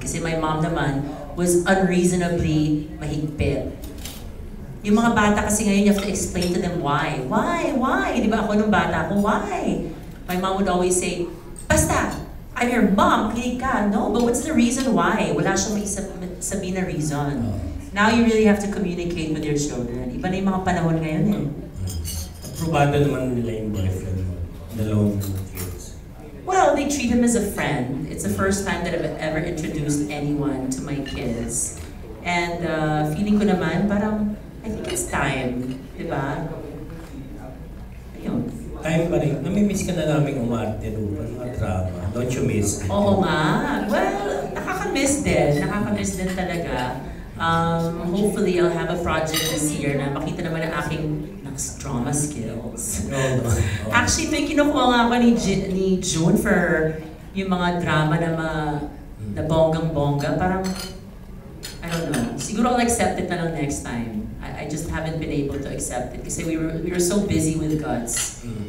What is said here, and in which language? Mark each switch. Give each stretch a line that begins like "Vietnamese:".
English: Kasi my mom
Filipino: naman
English: was unreasonably
Filipino: mahigpit.
English: Yung mga bata kasi ngayon, you have to explain to them why. Why?
Filipino: Di ba ako nung bata ko,
English: why? My mom would always say,
Filipino: basta,
English: I'm your mom,
Filipino: kinig ka.
English: No, but what's the reason why?
Filipino: Wala siyang may sabihin na reason.
English: Now you really have to communicate with your children.
Filipino: Iba na yung mga panahon ngayon eh. Probado naman nila yung boyfriend mo. Dalawang kids.
English: Well, they treat him as a friend. It's the first time that I've ever introduced anyone to my kids. And feeling
Filipino: ko naman, parang,
English: I think it's time.
Filipino: Diba? Ayun. Time pa rin. Namimiss ka na namin umarte doon. Mga drama.
English: Don't you miss it?
Filipino: Oo nga. Well, nakaka-miss din. Nakaka-miss din talaga.
English: Hopefully, I'll have a project this year
Filipino: na makita naman ang aking
English: drama skills.
Filipino: Actually, may kinukuha nga ako ni June for yung mga drama na bonggang-bongga.
English: Parang, I don't know. Siguro I'll accept it
Filipino: na lang
English: next time. I just haven't been able to accept it
Filipino: kasi
English: we were so busy with Guts.